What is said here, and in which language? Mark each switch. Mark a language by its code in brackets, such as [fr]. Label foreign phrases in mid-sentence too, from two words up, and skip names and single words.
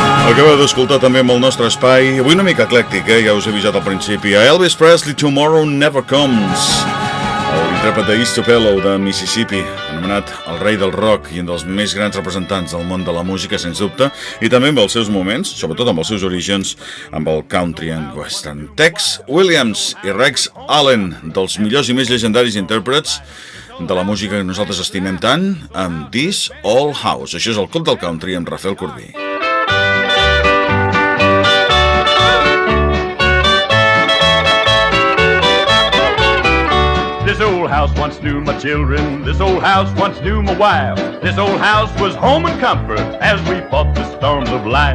[ca] Acabeu d'escoltar també amb el nostre espai, avui una mica eclèctic, ja us he avisat al principi, a Elvis Presley, Tomorrow Never Comes, l'intèrpret de East Tupelo de Mississippi, anomenat el rei del rock i un dels més grans representants del món de la música, sens dubte, i també amb els seus moments, sobretot amb els seus orígens, amb el [en] country and western. [ca] Tex Williams i Rex Allen, dels millors i més llegendaris intèrprets de la música que nosaltres estimem tant, amb This Old House. Això és el Club del Country amb Rafel Corbí. [en] This old house once knew my children. This old house once knew my wife. This old house was home and comfort as we fought the storms of life.